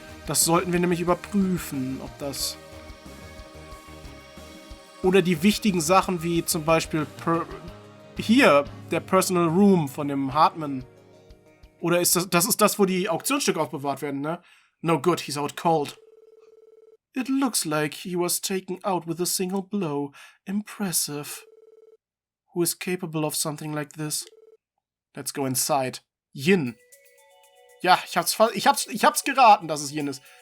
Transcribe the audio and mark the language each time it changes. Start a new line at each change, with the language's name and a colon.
German: Das sollten wir nämlich überprüfen, ob das... Oder die wichtigen Sachen wie zum Beispiel hier, der Personal Room von dem Hartman. Oder ist das ist das, wo die Auktionsstücke aufbewahrt werden, ne?
English: No good, he's out cold. It looks like he was taken out with a single blow. Impressive. Who is capable of something like this? Let's go inside. Yin.
German: Ja, ich hab's geraten, dass es Yin ist.